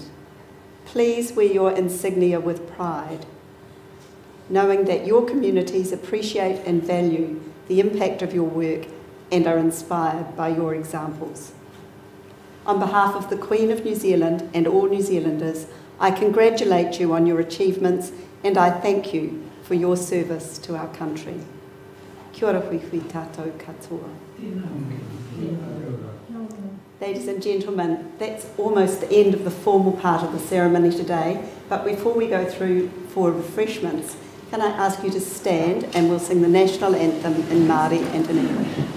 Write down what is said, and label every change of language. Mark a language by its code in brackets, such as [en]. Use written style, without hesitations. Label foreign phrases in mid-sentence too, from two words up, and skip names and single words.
[en] Please wear your insignia with pride, knowing that your communities appreciate and value the impact of your work and are inspired by your examples. On behalf of the Queen of New Zealand and all New Zealanders, I congratulate you on your achievements and I thank you for your service to our country. [mi] Kia ora hui hui tātou katoa. [en] Ladies and gentlemen, that's almost the end of the formal part of the ceremony today, but before we go through for refreshments, can I ask you to stand and we'll sing the national anthem in Māori and in English.